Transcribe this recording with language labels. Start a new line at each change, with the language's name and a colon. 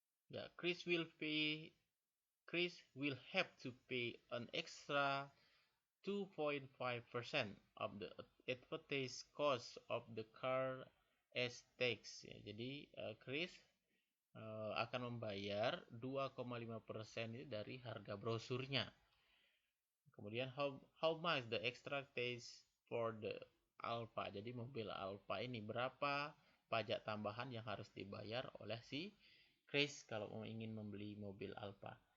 English: Ya, Chris will have to pay an extra 2.5% of the advertised cost of the car as tax.
Indonesian: Ya, jadi Chris akan membayar 2,5% itu dari harga brosurnya. Kemudian
English: how much the extra tax for the Alfa.
Indonesian: Jadi mobil Alfa ini berapa pajak tambahan yang harus dibayar oleh si Chris kalau ingin membeli mobil Alfa.